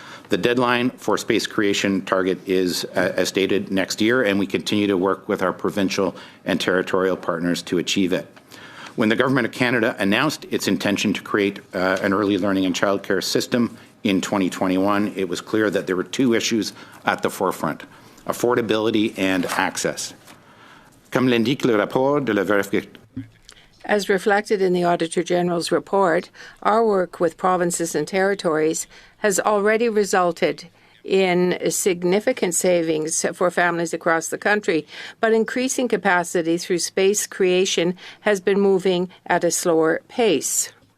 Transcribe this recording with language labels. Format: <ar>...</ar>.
<en>The deadline for space creation target is, as stated, next year, and we continue to work with our provincial and territorial partners to achieve it. When the Government of Canada announced its intention to create an early learning and childcare system in 2021, it was clear that there were 2 issues at the forefront: affordability and access.</en> <fr>Comme l'indique le rapport de la vérification.</fr> <en>As reflected in the Auditor General's report, our work with provinces and territories has already resulted in significant savings for families across the country, but increasing capacity through space creation has been moving at a slower pace.</en>